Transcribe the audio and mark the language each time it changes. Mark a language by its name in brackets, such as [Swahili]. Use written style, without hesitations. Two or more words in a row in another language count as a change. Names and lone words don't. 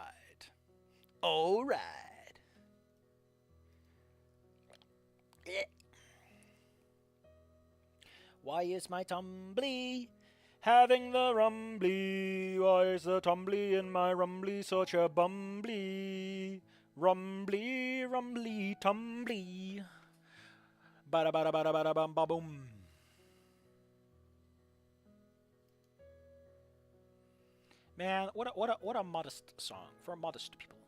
[English] All right. Why is my tumbly having the rumbly? Why is the tumbly in my rumbly such a bumbly? Rumbly, rumbly, tumbly. Bada bada bada bada bum ba boom. Man, what a modest song for modest people.